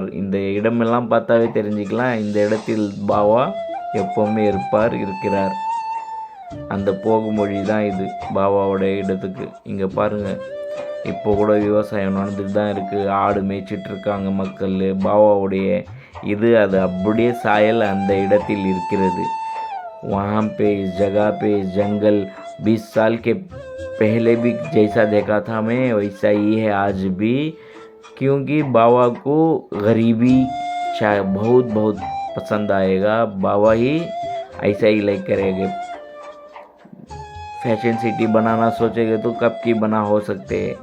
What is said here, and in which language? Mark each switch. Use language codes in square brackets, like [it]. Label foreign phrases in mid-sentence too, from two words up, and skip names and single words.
[ta] இந்த இடமெல்லாம் பார்த்தாவே தெரிஞ்சுக்கலாம் இந்த இடத்தில் பாபா எப்போவுமே இருக்கிறார். அந்த போகுமொழி தான் இது பாபாவோட இடத்துக்கு. இங்கே பாருங்கள், இப்போ கூட விவசாயம் நடந்துட்டு தான் இருக்குது. ஆடு மேய்ச்சிட்டு இருக்காங்க மக்கள். பாபாவுடைய இது அது அப்படியே சாயல் அந்த இடத்தில் இருக்கிறது. [hi] वहाँ पे इस जगह पे जंगल 20 साल के पहले भी जैसा देखा था मैं वैसा ही है आज भी, क्योंकि बाबा को गरीबी शायद बहुत पसंद आएगा. बाबा ही ऐसा ही लाइक करेंगे. [en] fashion city [hi] बनाना सोचेंगे तो कब की बना हो सकते हैं.